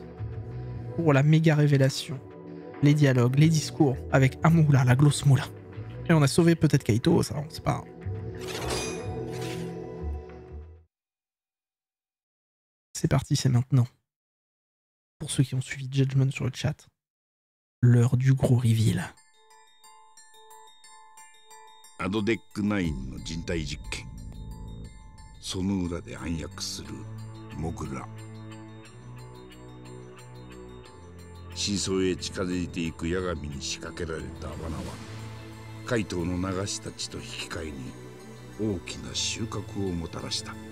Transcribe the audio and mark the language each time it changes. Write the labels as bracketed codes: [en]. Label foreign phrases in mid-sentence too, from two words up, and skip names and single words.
[fr] Pour la méga révélation. Les dialogues, les discours avec Amula, la grosse moula. Et on a sauvé peut-être Kaito, ça, on sait pas. C'est parti, c'est maintenant. Pour ceux qui ont suivi Judgment sur le chat, l'heure du gros reveal. [ja] アドデック9の人体実験。その裏で暗躍するモグラ。真相へ近づいていく八神に仕掛けられた罠は、怪盗の流したちと引き換えに大きな収穫をもたらした。